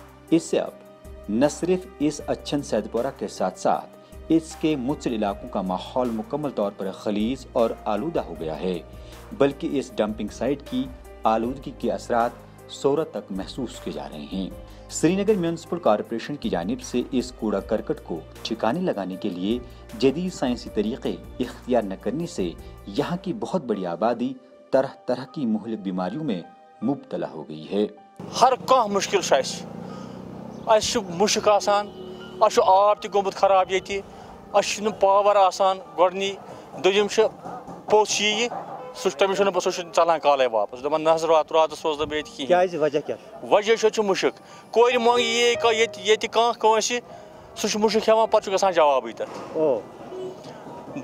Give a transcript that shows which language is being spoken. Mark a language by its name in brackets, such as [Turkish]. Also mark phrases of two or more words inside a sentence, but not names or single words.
[Urdu] اس سے اب نہ صرف اس اچھن سیدپورہ کے ساتھ ساتھ اس کے متصل علاقوں کا ماحول مکمل طور پر خلیز اور آلودہ ہو گیا ہے، بلکہ اس ڈمپنگ سائٹ کی آلودگی کے اثرات سورہ تک محسوس کیے جا رہے ہیں۔ سری نگر میونسپل کارپوریشن کی جانب سے اس کوڑا کرکٹ کو ٹھکانے لگانے کے لیے جدید سائنسی طریقے اختیار نہ کرنے سے یہاں کی بہت بڑی آبادی طرح طرح کی مہلک بیماریوں میں مبتلا ہو گئی ہے۔ [Kashmiri] ہر کانٛہہ مشکل چھُ مشک آسان، آب تہِ گوٚمُت خراب ییٚتہِ، چھُنہٕ پاور آسان گۄڈنی، دوٚیِم چھُ پوٚژھ یِیہِ سُہ تٔمِس چھُنہٕ ژلان کالے واپس، دپان نہ حظ راتس روز نہٕ بہٕ ییٚتہِ کِہیٖنۍ۔ وجہ کیا؟ وجہ چھُ مُشک، کورِ مۄنٛگ ییہِ ییٚتہِ کانٛہہ کٲنٛسہِ سُہ چھُ مُشک ہٮ۪وان، پتہٕ چھُ گژھان جوابٕے تتھ۔